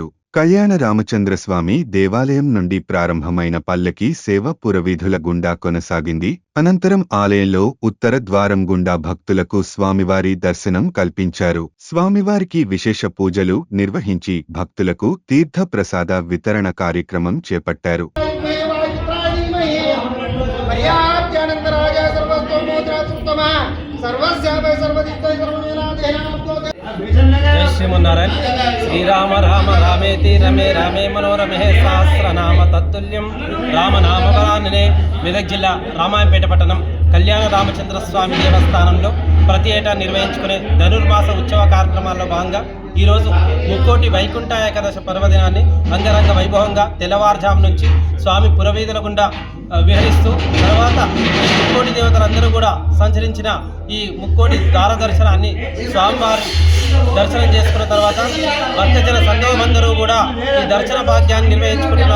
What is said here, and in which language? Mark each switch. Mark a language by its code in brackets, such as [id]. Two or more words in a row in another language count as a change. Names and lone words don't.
[te] కళ్యాణ రామచంద్రస్వామి దేవాలయం నుండి ప్రారంభమైన పల్లకీ సేవ పురవీధుల గుండా కొనసాగింది. అనంతరం ఆలయంలో ఉత్తర ద్వారం గుండా భక్తులకు స్వామివారి దర్శనం కల్పించారు. స్వామివారికి విశేష పూజలు నిర్వహించి భక్తులకు తీర్థ ప్రసాద వితరణ కార్యక్రమం చేపట్టారు. [sa] जय श्रीमन्नारायण श्रीराम राम रामेति रमे रामे मनोरमे सहस्रनाम तत्तुल्यं రామనామవరాననే [te] మెదక్ జిల్లా రామాయంపేట పట్టణం కళ్యాణ రామచంద్రస్వామి దేవస్థానంలో ప్రతి ఏటా నిర్వహించుకునే ధనుర్మాస ఉత్సవ కార్యక్రమాల్లో భాగంగా ఈరోజు ముక్కోటి వైకుంఠ ఏకాదశి పర్వదినాన్ని అంగరంగ వైభవంగా తెల్లవారుజాము నుంచి స్వామి పురవీధుల గుండా విహరిస్తూ తర్వాత ముక్కోటి దేవతలందరూ కూడా సంచరించిన ఈ ముక్కోటి దార దర్శనాన్ని స్వామివారి దర్శనం చేసుకున్న తర్వాత భక్తజన సంఘం అందరూ కూడా ఈ దర్శన భాగ్యాన్ని నిర్వహించుకుంటున్నారు.